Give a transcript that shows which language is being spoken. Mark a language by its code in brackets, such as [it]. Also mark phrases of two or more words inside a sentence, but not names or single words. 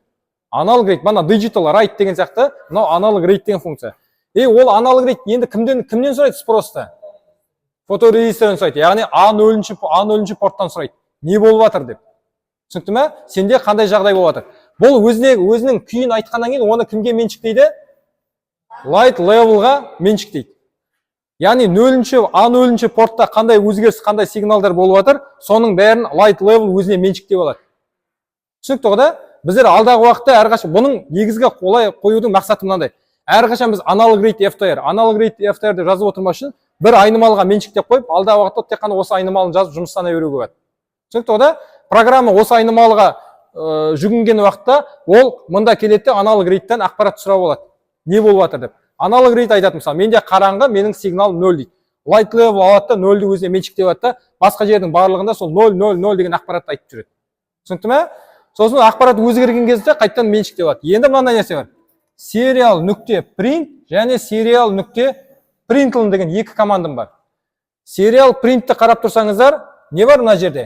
[kk] Аналог read, бана digital write деген сияқты, мынау аналог read деген функция. Ол аналог read енді кімнен сұрайды спросты? Фоторезистордан сұрайды. Яғни A0 порттан сұрайды. Не болып жатыр деп. Түсінікті ме? Сенде қандай жағдай болып жатыр? Бұл өзінің күйін айтқаннан кейін оны кімге меншіктейді? Light levelға меншіктейді. Яғни A0 портта қандай өзгеріс, қандай сигналдар болып жатыр, соның бәрін light level өзіне меншіктеп алады. Түсінікті ғой да? Біздер алдағы уақытта әрқашан бұның негізгі қолай қоюдың мақсаты мынандай. Әрқашан біз аналог read FTR деп жазып отырмас үшін бір айнымалға меншіктеп қойып, алдағы уақытта тек қана осы айнымалын жазып жұмыстана беруге болады. Түсінікті ғой да? Программа осы айнымалға жүгінген уақытта ол мында келеді аналог read'тан ақпарат сұрап алады. Не болып жатыр деп. Аналог read айтады мысалы, менде қараңғы, менің сигналым 0 дейді. Light level алады да 0-ді өзіне меншіктеп алады да, басқа жердің барлығында сол 0 деген ақпаратты айтып жүреді. Түсінікті ме? Сосын ақпарат өзгерген кезде қайттан меншіктеп алады. Енді мынандай нәрсе бар. Serial.print және serial.println деген екі командам бар. Serial print'ті қарап тұрсаңыздар, не бар мына жерде?